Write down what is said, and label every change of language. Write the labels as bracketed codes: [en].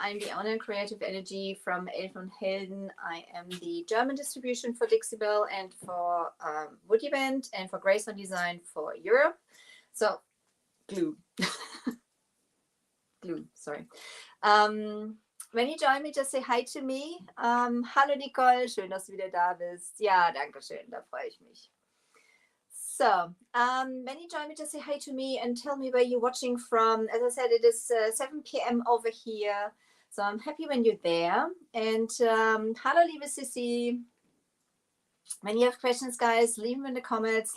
[en] I'm the owner of Creative Energy from Elfenundhelden. I am the German distribution for Dixiebelle and for woodubend and for graceondesign for Europe. So, glue. Glue, sorry. [de] Wenn ihr [en] join me, just say hi to me. [de] Hallo Nicole, schön, dass du wieder da bist. Ja, danke schön, da freue ich mich. [en] So, when you join me, just say hi to me and tell me where you're watching from. As I said, it is 7 p.m. over here. So I'm happy when you're there. And [de] hallo, liebe Sissy. [en] When you have questions, guys, leave them in the comments.